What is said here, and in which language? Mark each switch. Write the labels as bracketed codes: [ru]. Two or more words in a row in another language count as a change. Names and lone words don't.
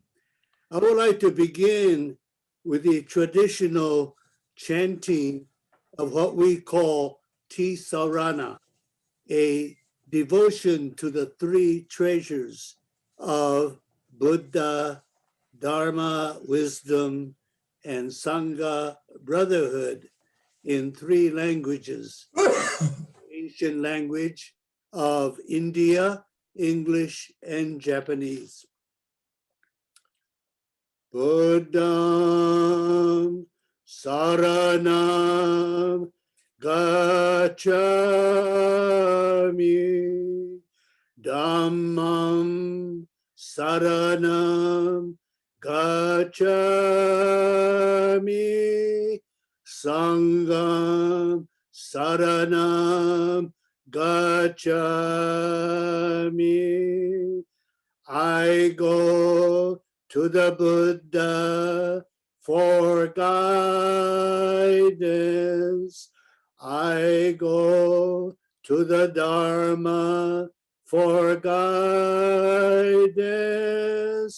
[en] I would like to begin with the traditional chanting of what we call Tisarana, a devotion to the 3 treasures of Buddha, Dharma, wisdom, and Sangha, brotherhood, in 3 languages. Ancient language of India, English, and Japanese. [pi] Buddham saranam gacchami, Dhammam saranam gacchami, Sangham saranam gacchami. [en] I go to the Buddha for guidance. I go to the Dharma for guidance.